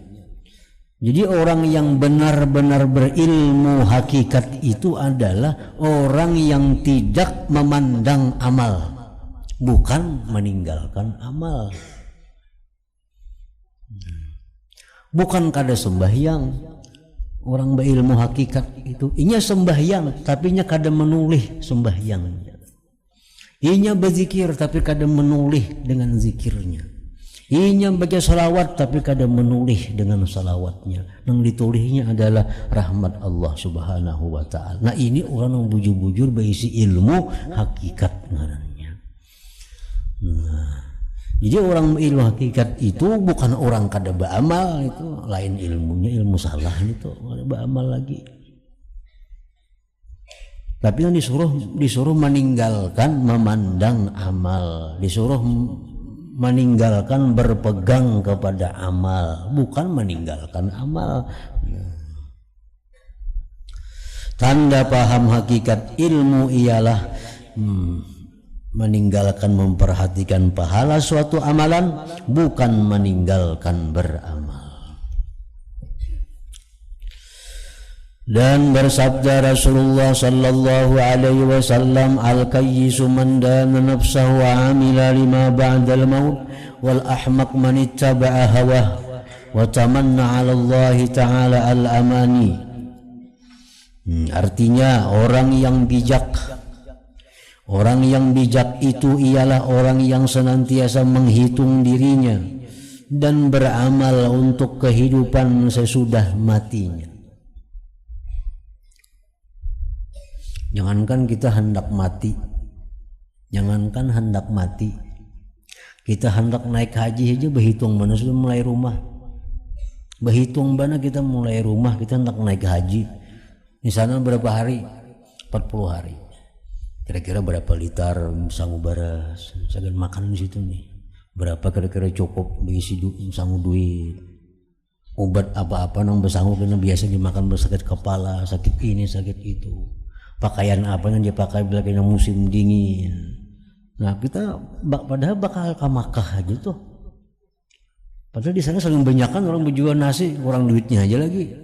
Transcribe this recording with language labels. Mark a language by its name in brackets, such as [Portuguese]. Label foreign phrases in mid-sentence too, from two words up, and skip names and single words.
[Indonesian] Jadi orang yang benar-benar berilmu hakikat itu adalah orang yang tidak memandang amal, bukan meninggalkan amal. [Banjar] Bukan kada sembahyang. Orang berilmu hakikat itu inya sembahyang tapi inya kada menulih sembahyangnya. Inya berzikir tapi kada menulih dengan zikirnya. Inya baca salawat tapi kada menulih dengan salawatnya. Yang ditulihnya adalah rahmat Allah [Arabic] سبحانه وتعالى. [Banjar] Nah, ini orang yang bujur-bujur berisi ilmu hakikat ngarannya. Nah, jadi orang ilmu hakikat itu bukan orang kada beramal, itu lain ilmunya, ilmu salah itu kada beramal lagi. [Indonesian] Tapi yang disuruh meninggalkan memandang amal, disuruh meninggalkan berpegang kepada amal, bukan meninggalkan amal. Tanda paham hakikat ilmu ialah meninggalkan memperhatikan pahala suatu amalan, bukan meninggalkan beramal. Dan bersabda [Arabic] Rasulullah صلى الله عليه وسلم الكيس من دان نفسه وعمل لما بعد الموت والأحمق من اتبع هواه وتمنى على الله تعالى الأماني. [Indonesian] Artinya orang yang bijak itu ialah orang yang senantiasa menghitung dirinya dan beramal untuk kehidupan sesudah matinya. Jangankan kita hendak mati, kita hendak naik haji aja berhitung mana sudah mulai rumah, berhitung mana kita mulai rumah, kita hendak naik haji. Di sana berapa hari? 40 hari. Kira-kira berapa liter sanggup beras, saya makan di situ nih. Berapa kira-kira cukup berisi sanggup duit. [Banjar] Obat apa-apa nang bersanggup karena biasa dimakan bersakit kepala, sakit ini, sakit itu. [Indonesian] Pakaian apa yang dia pakai bila kena musim dingin. Nah, kita padahal bakal ke Makkah aja tuh. [Banjar] Padahal di sana saling banyakan orang berjual nasi, kurang duitnya aja lagi.